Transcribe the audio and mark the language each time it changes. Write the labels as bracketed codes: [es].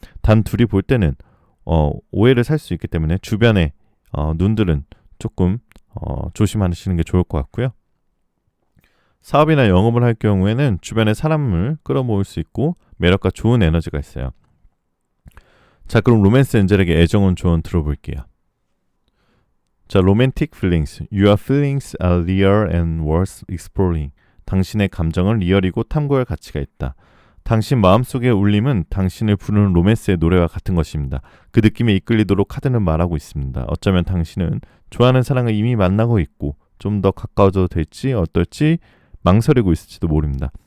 [ko] 단 둘이 볼 때는 오해를 살 수 있기 때문에 주변에 눈들은 조금 조심하시는 게 좋을 것 같고요. 사업이나 영업을 할 경우에는 주변에 사람을 끌어모을 수 있고 매력과 좋은 에너지가 있어요. 자, 그럼 로맨스 엔젤에게 애정원 조언 들어볼게요. 자, romantic feelings. [en] Your feelings are real and worth exploring. [ko] 당신의 감정은 리얼이고 탐구할 가치가 있다. 당신 마음속의 울림은 당신을 부르는 로맨스의 노래와 같은 것입니다. 그 느낌에 이끌리도록 카드는 말하고 있습니다. 어쩌면 당신은 좋아하는 사람을 이미 만나고 있고 좀 더 가까워져도 될지 어떨지 망설이고 있을지도 모릅니다.